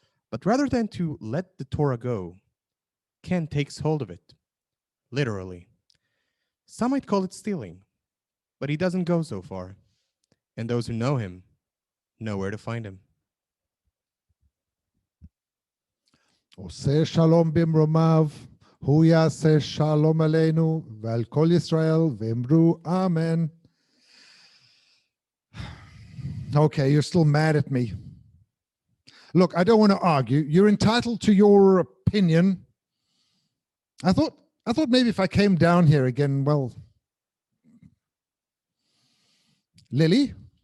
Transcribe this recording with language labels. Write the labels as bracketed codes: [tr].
[en] But rather than to let the Torah go, Ken takes hold of it, literally. Some might call it stealing, but he doesn't go so far, and those who know him know where to find him. [he] עושה שלום במרומיו, הוא יעשה שלום עלינו ועל כל ישראל ואמרו amen. [en] Okay, you're still mad at me. Look, I don't want to argue. You're entitled to your opinion. I thought maybe if I came down here again, well, Lily?